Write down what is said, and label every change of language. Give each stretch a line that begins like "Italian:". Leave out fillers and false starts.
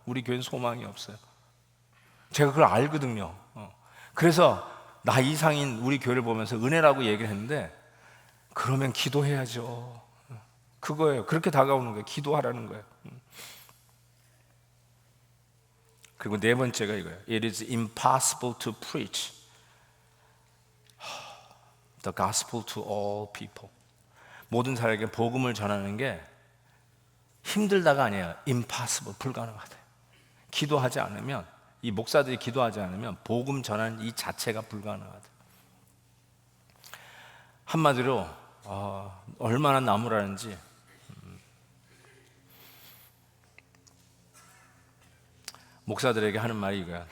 Korean: 우리 교회는 소망이 없어요. 제가 그걸 알거든요. 그래서 나 이상인 우리 교회를 보면서 은혜라고 얘기를 했는데 그러면 기도해야죠. 그거예요. 그렇게 다가오는 거예요. 기도하라는 거예요. 그리고 네 번째가 이거예요.
English: It is impossible to preach the gospel to all people.
Korean: 모든 사람에게 복음을 전하는 게 힘들다가 아니에요. impossible, 불가능하다. 기도하지 않으면, 이 목사들이 기도하지 않으면 복음 전하는 이 자체가 불가능하다. 한마디로 얼마나 나무라는지, 목사들에게 하는 말이 이거야.